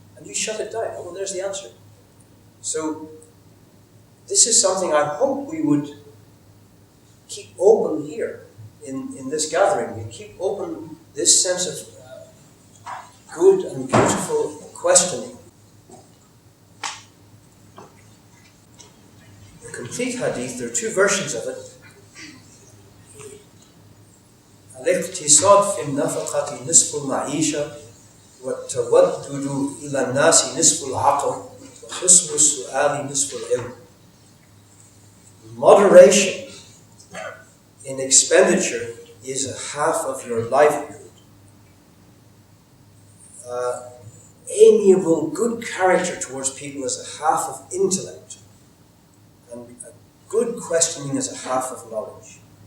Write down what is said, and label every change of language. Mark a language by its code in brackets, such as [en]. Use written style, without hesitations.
[en] And you shut it down. Oh, well, there's the answer. So, this is something I hope we would keep open here in this gathering. We keep open this sense of good and beautiful questioning. The complete hadith, there are two versions of it. [ar] الاقتصاد في النفقة نصف المعيشة والتودد إلى الناس نصف العقل وحسن السؤال نصف العلم. [en] Moderation in expenditure is a half of your livelihood. Amiable, good character towards people is a half of intellect. And a good questioning is a half of knowledge.